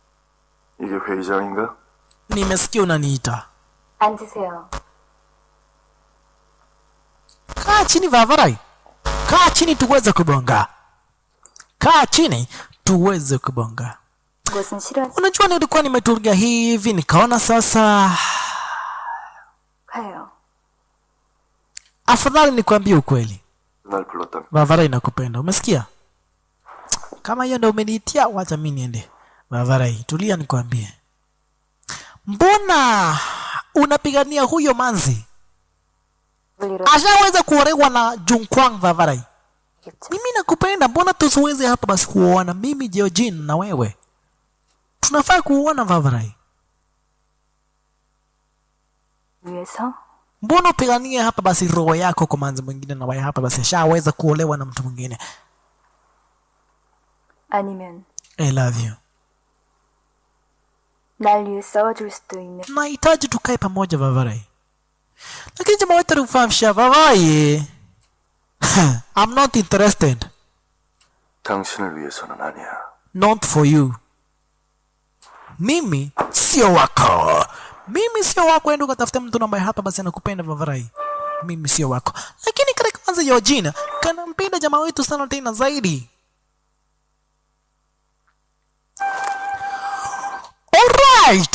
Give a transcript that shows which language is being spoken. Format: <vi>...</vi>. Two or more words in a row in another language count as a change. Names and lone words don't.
<ko>이게 회의장인가?</ko> <sw>Nimesikia unaniita.</sw> <ko>앉으세요.</ko> <sw>chini Vavarai, kaa chini tuweze kubonga, kaa chini tuweze kubonga.</sw> <ko>그것은 싫어.</ko> <sw>Unajua nilikuwa nimetulia hivi nikaona sasa</sw> <ko>가요.</ko> <sw>afadhali nikwambie ukweli.</sw> <ko>날 불렀다면</ko> <sw>Vavarai nakupenda, umesikia? Kama hiyo ndio umeniitia, wacha mimi niende. Vavarai, tulia nikwambie. Mbona unapigania huyo manzi? Ashaweza kuolewa na Junkwang Vavarai. Mimi nakupenda, mbona tusiweze hapa basi kuoana mimi Jeojin na wewe? Tunafaa kuoana Vavarai.</sw> <ko>위해서?</ko> <sw>Mbona upiganie hapa basi roho yako kwa manzi mwingine na wewe hapa basi ashaweza kuolewa na mtu mwingine?</sw> <ko>아니면</ko> <en>I love you.</en> <ko>날 위해 싸워줄 수도 있는.</ko> <sw>Nahitaji tukae pamoja Vavarai. Lakini jamaa wetu alifahamisha Vavarai.</sw> <en>I'm not interested.</en> <ko>당신을 위해서는 아니야.</ko> <en>Not for you.</en> <sw>Mimi sio wako. Mimi sio wako, enda ukatafute mtu ambaye hapa basi anakupenda Vavarai. Mimi sio wako. Lakini katika kwanza Yojin kanampenda jamaa wetu sana tena zaidi. Alright.</sw>